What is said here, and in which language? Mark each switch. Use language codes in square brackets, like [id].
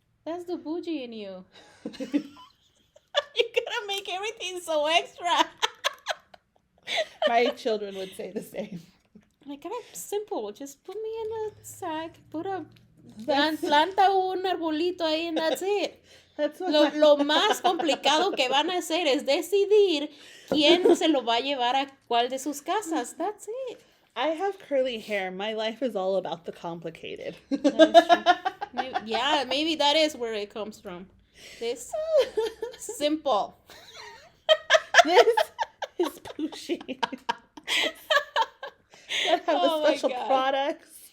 [en] That's the bougie in you. You gotta make everything so extra. My children would say the same. Like, I'm simple. Just put me in a sack, [es] planta un arbolito ahí, [en] and that's it. That's what [es] Lo más complicado que van a hacer es decidir quién se lo va a llevar a cuál de sus casas. [en] That's it. I have curly hair. My life is all about the complicated. Maybe that is where it comes from. This simple. This is pushy. You gotta have the special products.